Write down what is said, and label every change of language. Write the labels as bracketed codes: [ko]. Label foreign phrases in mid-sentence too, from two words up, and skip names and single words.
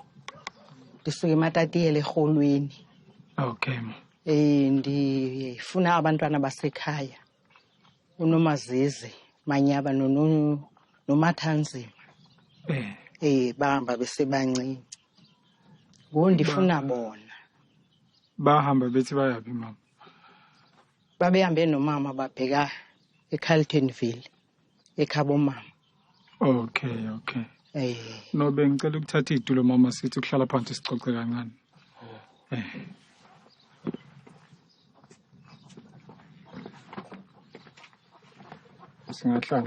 [xh] Ndisuka eMatatiyele eRholweni. [zu] Okay ma. [xh] Ndifuna abantwana basekhaya. UNomazizi, Manyaba noMathanzima. Bahamba besebancinci. Ngoku ndifuna bona. [zu] Bahamba bethi bayaphi mama? [xh] Babehambe nomama babheka eCarltonville ekhabo mama. [zu] Okay. No bengicela ukuthatha idulo mama sithi ukuhlala phansi sicoce kancane. Singahlala.